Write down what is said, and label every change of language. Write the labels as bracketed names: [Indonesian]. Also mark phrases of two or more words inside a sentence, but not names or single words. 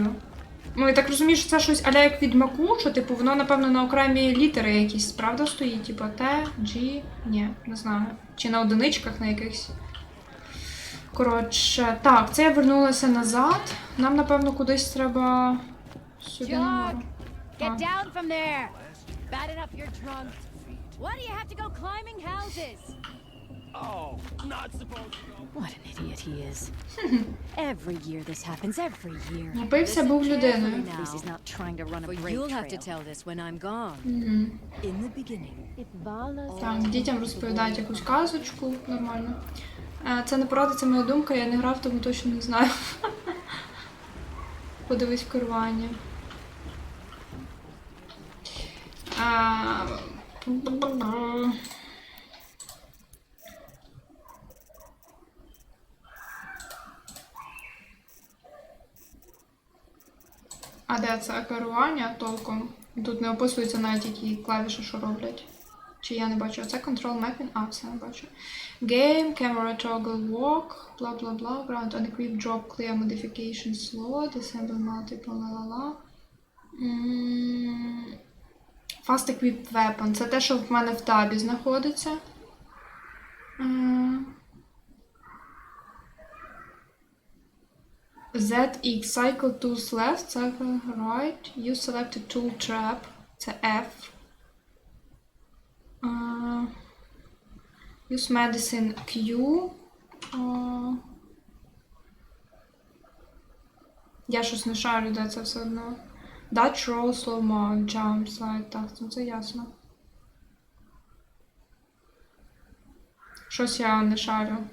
[Ukrainian] Ну, я так розумію, що це щось аля як відьмаку, що, типу, воно, напевно, на окремі літери якісь, правда, стоїть? Типу Т, G, ні, не знаю. Чи на одиничках на якихось. Коротше, так, це я вернулася назад. Нам, напевно, кудись треба сюди нагору. [English] Get down from there! Bad enough you're drunk. Why do you have to go climbing houses? Oh, not supposed to go. What an idiot he is. Every year this happens, every year. Напився, був людиною. At least he's not trying to run a But great you'll have to trail. tell this when I'm gone. In the beginning, [Ukrainian] Так, дітям розповідають якусь казочку, нормально. Це не порада, це моя думка, я не грав, тому точно не знаю. Подивись в керування. А де це керування толком? Тут не описується навіть які клавіші, що роблять. Чи я не бачу? Це [English] control mapping? [Ukrainian] Все не бачу. [English] Game, camera toggle walk, бла-бла-бла, ground unequip, drop, clear, modification, slot, disable multiple, ла-ла-ла. Fast equip weapon. [Ukrainian] Це те, що в мене в табі знаходиться. [English] ZX, cycle tools left, cycle right, use selected tool trap, це F. Use medicine Q. [Ukrainian] Я щось не шарю, де це все одно. [English] Dutch roll, slow mo, jump, slide, [Ukrainian] так, це ясно. Щось я не шарю.